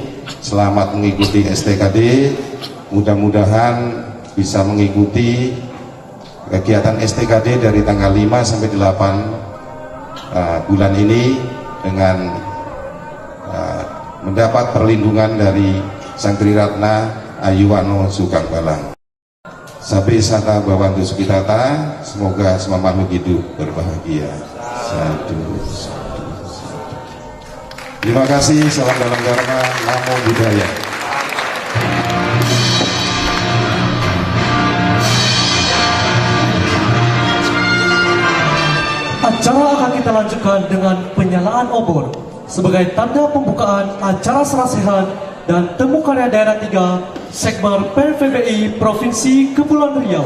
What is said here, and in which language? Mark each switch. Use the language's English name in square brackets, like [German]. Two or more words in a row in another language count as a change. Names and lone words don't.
[Indonesian] Selamat mengikuti STKD, mudah-mudahan bisa mengikuti kegiatan STKD dari tanggal 5 sampai 8 bulan ini dengan mendapat perlindungan dari Sang Triratna [Pali] Ayuwano Sugeng Balang. Sabe sata bawantu sukitata, [Indonesian] semoga semua makhluk hidup berbahagia. Sadu. Terima kasih, salam dalam dharma, [Pali] namo buddhaya. [Indonesian] Acara akan kita lanjutkan dengan penyalaan obor sebagai tanda pembukaan acara sarasehan dan temu karya daerah 3 Sekber PVBI Provinsi Kepulauan Riau.